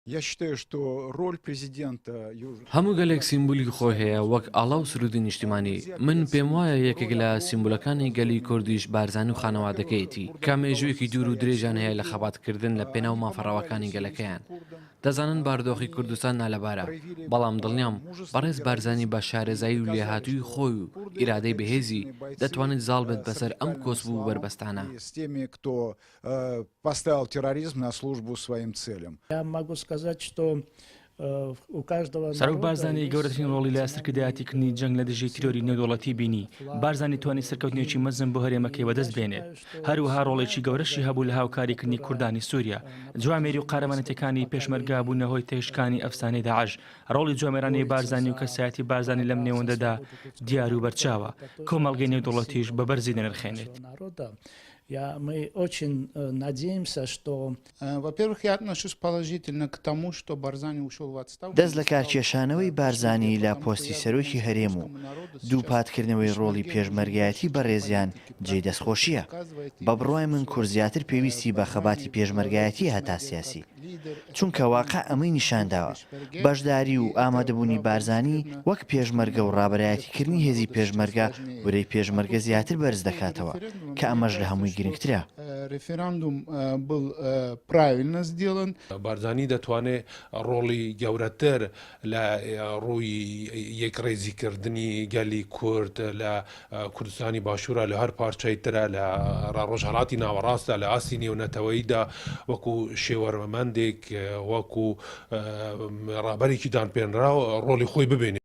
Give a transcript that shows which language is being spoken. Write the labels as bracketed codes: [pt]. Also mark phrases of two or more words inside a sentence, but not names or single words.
[ru] Я считаю, что роль президента [ckb] هەموو گەلێک سیمبولی خۆی هەیە وەک ئاڵا و سرودی نیشتیمانی من پێم وایە یەکێک لە سیمبولەکانی گەلی کوردیش بارزانی و خانەوادەکەیەتی کە مێژوویەکی دوور و درێژان هەیە لە خەباتکردن لە پێناو مافەڕەوەکانی گەلەکەیان دەزانن باردۆخی کوردستان نالەبارە بەڵام دڵنیام بەڕێز بارزانی بە شارەزایی و لێهاتووی خۆی و ئیرادەی بەهێزی دەتوانێت زاڵ بێت بەسەر ئەم کۆسبوو بربەستانە. [ru] с теми, кто поставил терроризм на службу своим целям. Я могу сказать, что у каждого [ckb] سەرۆک بارزانی گەورەترین ڕۆڵی لە سەرکردایەتیکردنی جەنگ لە دژی تیرۆری نێودوڵەتی بینی بارزانی توانی سەرکەوتنێکی مەزم بۆ هەرێمەکەی بەدەست بێنێت هەروەها ڕۆڵێکی گەورەشی هەبوو لە هاوکاریکردنی کوردانی سووریا جوامێری و قارەمانەتەکانی پێشمەرگا بوونەهۆی تێشکانی ئەفسانەی داعش ڕۆڵی جوامێرانی بارزانی و کەسایەتی بارزانی لەم نێوەندەدا دیار و بەرچاوە کۆمەڵگەی نێودوڵەتیش بە بەرزی دەنرخێنێت. [ru] Мы очень надеемся, что... Во-первых, я отношусь положительно к тому, что Барзани ушел в отставку. [ckb] دەست لە کارکێشانەوەی بارزانی لە پۆستی سەرۆکی هەرێم و دووپاتکردنەوەی ڕۆڵی پێشمەرگایەتی بەڕێزیان جێ دەستخۆشیە بە بڕوای من کورد زیاتر پێویستی بە خەباتی پێشمەرگایەتی هەتا سیاسی چونکە واقع ئەمەی نیشانداوە بەشداری و ئامادەبوونی بارزانی وەک پێشمەرگە و ڕابەرایەتیکردنی هێزی پێشمەرگە ورەی پێشمەرگە زیاتر بەرز دەکاتەوە کە ئەمەش لە هەمووی گرنگترە. [ru] Референдум был правильно сделан. [ckb] بارزانی دەتوانێت ڕۆڵی گەورەتر لە ڕووی یەکڕێزیکردنی گەلی کورد لە کوردستانی باشوورە لە هەر پارچەی ترە لە ڕۆژهەڵاتی ناوەڕاستە لە ئاسی نێونەتەوەییدا وەکو شێوەرمەندێک وەکو ڕابەرێکی دانپێنرا ڕۆڵی خۆی ببێنێت.